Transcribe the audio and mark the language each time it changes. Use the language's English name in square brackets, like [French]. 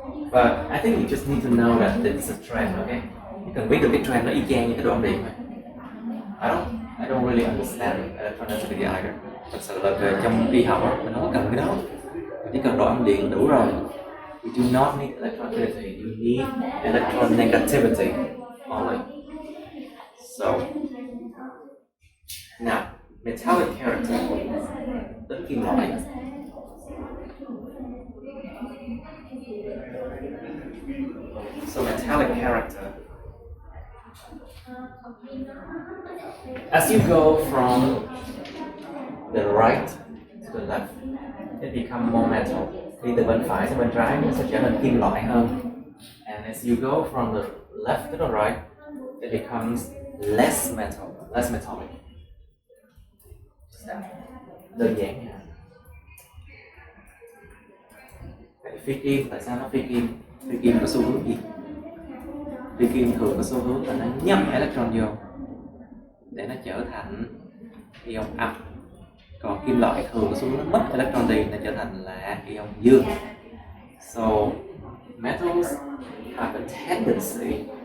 [English] But I think you just need to know that this is a trend, okay? [Vietnamese] You cần biết được cái trend nó y chang như cái độ âm điện thôi. [English] I don't really understand electronicity either. [Vietnamese] Thật sự là về trong y học mình không có cần cái đó. Chỉ cần độ âm điện đủ rồi. [English] You do not need electronegativity, you need electronegativity only. So, now, metallic character, [Vietnamese] tính kim loại. [English] So, metallic character. As you go from the right to the left, it becomes more metal. [Vietnamese] Đi từ bên phải sang bên trái nó sẽ trở nên kim loại hơn. [English] And as you go from the left to the right, it becomes less metallic. [Vietnamese] Đơn giản nha. Vậy phi kim, tại sao nó phi kim? Phi kim có xu hướng gì? Phi kim thường có xu hướng là nó nhấp electron vô để nó trở thành ion âm. Còn kim loại thường có xu hướng nó mất electron đi, nó trở thành là ion dương. [English] So metals have a tendency